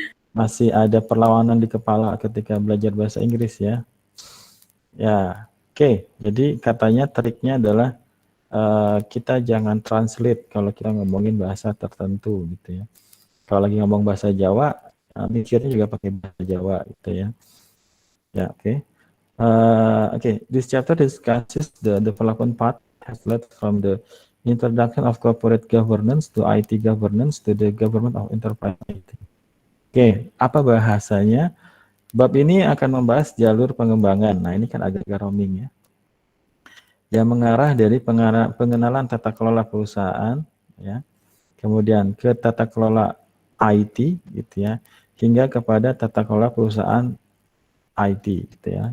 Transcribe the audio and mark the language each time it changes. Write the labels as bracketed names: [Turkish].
[Indonesian] Masih ada perlawanan di kepala ketika belajar bahasa Inggris ya. Ya, oke. Jadi katanya triknya adalah kita jangan translate kalau kita ngomongin bahasa tertentu gitu ya. Kalau lagi ngomong bahasa Jawa, mikirnya juga pakai bahasa Jawa gitu ya. Ya, oke. [English] Okay, this chapter discusses the development path has led from the introduction of corporate governance to IT governance to the government of enterprise IT. [Indonesian] Oke, apa bahasanya? Bab ini akan membahas jalur pengembangan. Nah, ini kan agak roaming ya. Yang mengarah dari pengenalan tata kelola perusahaan, ya, kemudian ke tata kelola IT, gitu ya, hingga kepada tata kelola perusahaan IT, gitu ya.